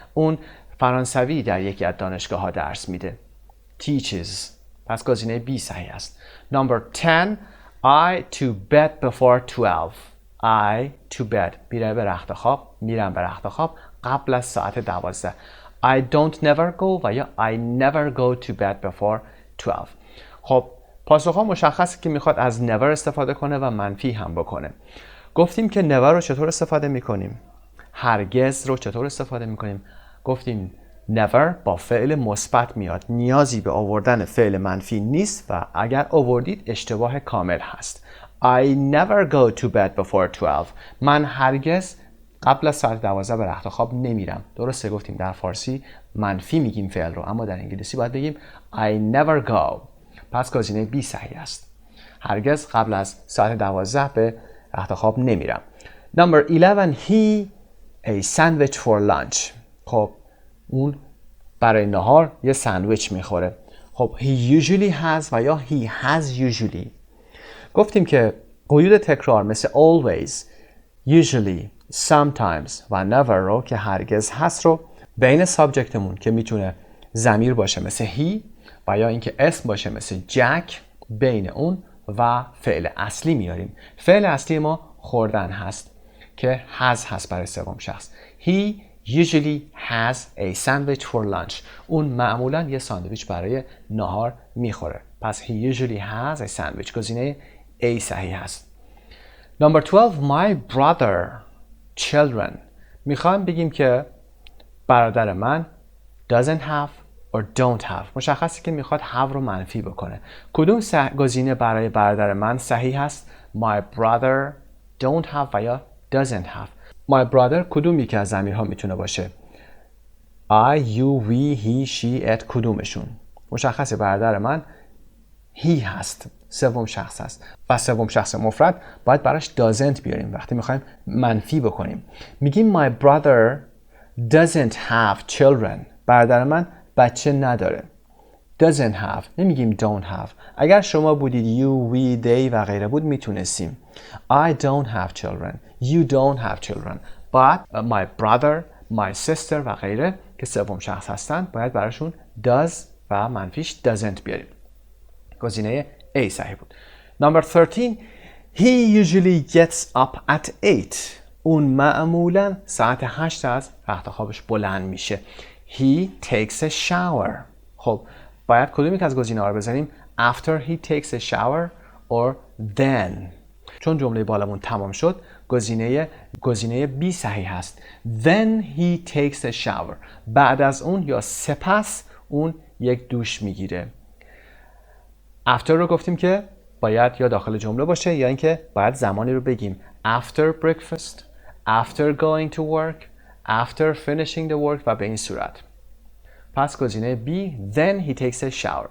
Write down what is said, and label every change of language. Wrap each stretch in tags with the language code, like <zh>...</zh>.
<fa>اون فرانسوی در یکی از دانشگاه ها درس میده.</fa> <en>Teaches.</en> <fa>پس گزینه B صحیح است.</fa> <en>Number 10 I to bed before 12. I to bed.</en> <fa>میرم به رخت خواب قبل از ساعت 12.</fa> <en>I don't never go</en> <fa>و یا</fa> <en>I never go to bed before 12.</en> <fa>خب پاسخ ها مشخصه که میخواد از never استفاده کنه و منفی هم بکنه. گفتیم که never رو چطور استفاده میکنیم؟ هرگز رو چطور استفاده میکنیم؟ گفتیم never با فعل مثبت میاد. نیازی به آوردن فعل منفی نیست و اگر آوردید اشتباه کامل هست.</fa> <en>I never go to bed before 12.</en> <fa>من هرگز قبل از ساعت 12 به رخت خواب نمیرم. درسته گفتیم در فارسی منفی میگیم فعل رو، اما در انگلیسی باید بگیم</fa> <en>I never go.</en> <fa>پس گزینه B صحیح است. هرگز قبل از ساعت 12 به رخت خواب نمیرم.</fa> <en>Number 11 he a sandwich for lunch.</en> <fa>خب اون برای نهار یه ساندویچ میخوره.</fa> <en>خب he usually has و یا he has usually.</en> <fa>گفتیم که قیود تکرار مثل always, usually, sometimes و never رو که هرگز هست رو بین سابجکتمون که میتونه ضمیر باشه مثل he و یا اینکه اسم باشه مثل جک بین اون و فعل اصلی میاریم. فعل اصلی ما خوردن هست که has هست برای سوم شخص.</fa> <en>He usually has a sandwich for lunch.</en> <fa>اون معمولا یه ساندویچ برای نهار میخوره.</fa> <en>پس he usually has a sandwich.</en> <fa>گزینه A صحیح هست.</fa> <en>Number 12 my brother children.</en> <fa>میخوایم بگیم که برادر من</fa> <en>doesn't have or don't have.</en> <fa>مشخصه که میخواد have رو منفی بکنه. کدوم گزینه برای برادر من صحیح هست؟</fa> <en>My brother don't have</en> <fa>و یا doesn't have. My brother کدوم یکی از ضمیرها میتونه باشه؟</fa> <en>I, you, we, he, she, it</en> <fa>کدومشون؟ مشخصه برادر من he هست. سوم شخص هست و سوم شخص مفرد باید براش doesn't بیاریم وقتی میخوایم منفی بکنیم.</fa> <en>میگیم my brother doesn't have children.</en> <fa>برادر من بچه نداره. doesn't have.</fa> <en>nمیگیم don't have.</en> <fa>اگر شما بودید you, we, they و غیره بود میتونستیم</fa> <en>I don't have children. You don't have children. But my brother, my sister</en> <fa>و غیره که سوم شخص هستن باید براشون does و منفیش doesn't بیاریم. گزینه A صحیح بود.</fa> <en>Number 13 He usually gets up at 8.</en> <fa>اون معمولا ساعت 8 از رخت خوابش بلند میشه.</fa> <en>He takes a shower.</en> <fa>خب باید کدومی که از گزینه‌ها رو بذاریم؟</fa> <en>After he takes a shower or then.</en> <fa>چون جمله بالامون تمام شد گزینه B صحیح هست.</fa> <en>Then he takes a shower.</en> <fa>بعد از اون یا سپس اون یک دوش میگیره. after رو گفتیم که باید یا داخل جمله باشه یا اینکه باید زمانی رو بگیم.</fa> <en>after breakfast, after going to work, after finishing the work</en> <fa>و به این صورت. پس گزینه B</fa> <en>then he takes a shower.</en>